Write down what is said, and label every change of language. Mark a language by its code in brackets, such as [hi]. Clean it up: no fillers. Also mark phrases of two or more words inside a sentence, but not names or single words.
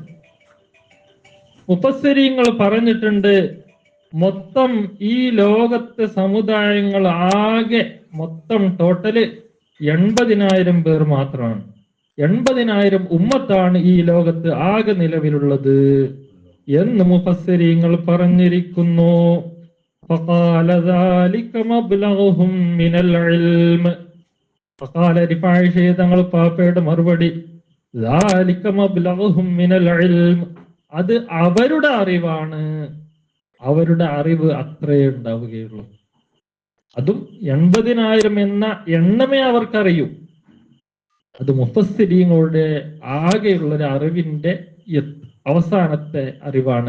[ml] മുഫസ്സിരീങ്ങൾ പറഞ്ഞിട്ടുണ്ട്, മൊത്തം ഈ ലോകത്തെ സമുദായങ്ങൾ ആകെ മൊത്തം ടോട്ടല് 80,000 പേർ മാത്രമാണ്. 80,000 ഉമ്മത്താണ് ഈ ലോകത്ത് ആകെ നിലവിലുള്ളത് എന്ന് മുഫസ്സിരീങ്ങൾ പറഞ്ഞിരിക്കുന്നു. [ar] فقال ذلك مبلغهم من العلم. فقال [ml] റിഫായി തങ്ങൾ പാപ്പയുടെ മറുപടി [ar] ذلك مبلغهم من العلم. [ml] അത് അവരുടെ അറിവാണ്, അവരുടെ അറിവ് അത്രേ ഉണ്ടാവുകയുള്ളൂ. അതും 80,000 എന്ന എണ്ണമേ അവർക്കറിയൂ. അത് മുഫസ്സിരീങ്ങളുടെ ആകെയുള്ള ഒരു അറിവിന്റെ അവസാനത്തെ അറിവാണ്.